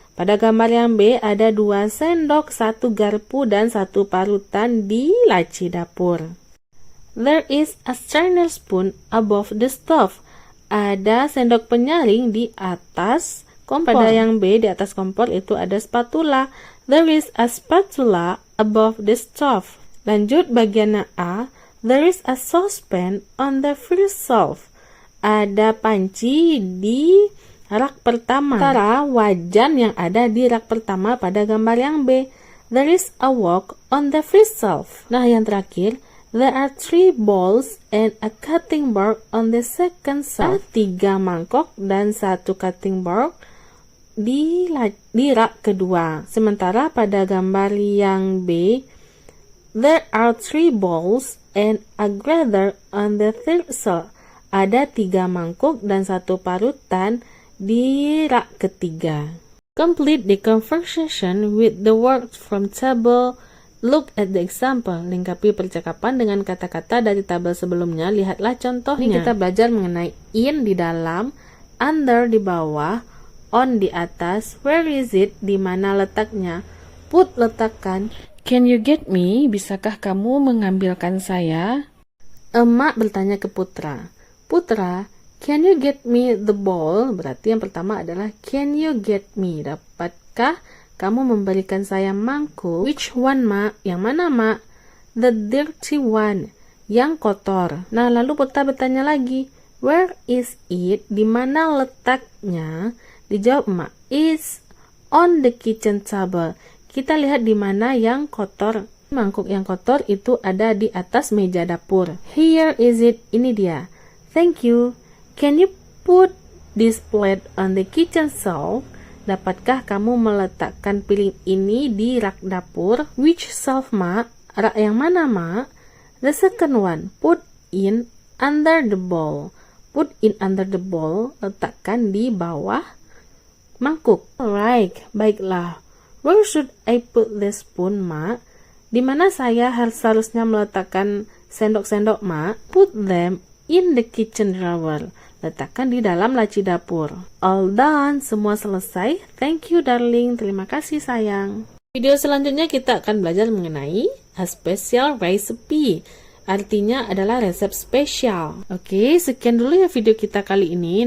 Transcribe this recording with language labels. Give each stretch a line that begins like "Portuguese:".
Indonesian: Pada gambar yang B ada 2 sendok, 1 garpu, dan 1 parutan di laci dapur.
English: There is a strainer spoon above the stove.
Indonesian: ada sendok penyaring di atas kompor. Pada yang B, di atas kompor itu ada spatula.
English: There is a spatula above the stove.
Indonesian: Lanjut bagian A,
English: there is a saucepan on the first shelf.
Indonesian: Ada panci di rak pertama. Sementara wajan yang ada di rak pertama pada gambar yang B.
English: There is a wok on the first shelf.
Indonesian: Nah, yang terakhir,
English: there are 3 bowls and a cutting board on the second shelf.
Indonesian: 3 mangkok dan 1 cutting board di rak kedua. Sementara pada gambar yang B,
English: there are 3 bowls and a grater on the third shelf.
Indonesian: Ada 3 mangkuk dan 1 parutan di rak ketiga.
English: Complete the conversation with the words from table. Look at the example.
Indonesian: Lengkapi percakapan dengan kata-kata dari tabel sebelumnya. Lihatlah contohnya. Ini kita belajar mengenai in di dalam, under di bawah, on di atas, where is it di mana letaknya, put letakkan, can you get me bisakah kamu mengambilkan saya. Emak bertanya ke Putra.
English: Putra, can you get me the ball?
Indonesian: Berarti yang pertama adalah
English: can you get me?
Indonesian: Dapatkah kamu memberikan saya mangkuk?
English: Which one, Mak?
Indonesian: Yang mana, Mak?
English: The dirty one.
Indonesian: Yang kotor. Nah, lalu Putra bertanya lagi.
English: Where is it?
Indonesian: Di mana letaknya? Dijawab Mak.
English: It's on the kitchen table.
Indonesian: Kita lihat di mana yang kotor. Mangkuk yang kotor itu ada di atas meja dapur.
English: Here is it.
Indonesian: Ini dia.
English: Thank you. Can you put this plate on the kitchen shelf?
Indonesian: Dapatkah kamu meletakkan piring ini di rak dapur?
English: Which shelf, Mak?
Indonesian: Rak yang mana, Mak?
English: The second one. Put in under the bowl. Put in under the bowl.
Indonesian: Letakkan di bawah mangkuk.
English: Alright,
Indonesian: baiklah.
English: Where should I put the spoon, Mak?
Indonesian: Di mana saya seharusnya meletakkan sendok-sendok, Mak?
English: Put them in the kitchen drawer.
Indonesian: Letakkan di dalam laci dapur.
English: All done,
Indonesian: semua selesai.
English: Thank you, darling.
Indonesian: Terima kasih, sayang. Video selanjutnya kita akan belajar mengenai
English: a special recipe.
Indonesian: Artinya adalah resep spesial. Oke, sekian dulu ya video kita kali ini.